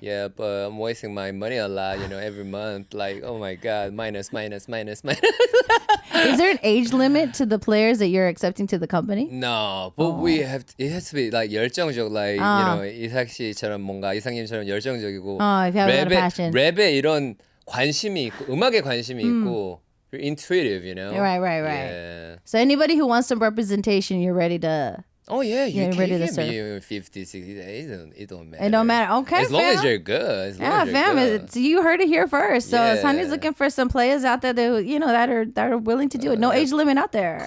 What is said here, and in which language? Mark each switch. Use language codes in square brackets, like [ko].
[en] Yeah, but I'm wasting my money a lot, every month. Like, oh my God, minus. Is there an age limit to the players that you're accepting to the company? No, but it has to be like 열정적, like, [ko] 이삭 씨처럼 뭔가 이상님처럼 열정적이고. [en] If you have a lot of passion. [ko] 랩에 이런 관심이 있고, 음악에 관심이 있고, [en] you're intuitive, Right. Yeah. So anybody who wants some representation, you're ready to... Oh yeah, you Yeah, can ready to give serve. me 50, 60, it don't matter. It don't matter. Okay, As long fam. as you're good. Yeah, fam. You heard it here first. So Yeah. Sunny's looking for some players out there that are willing to do it. No age limit out there.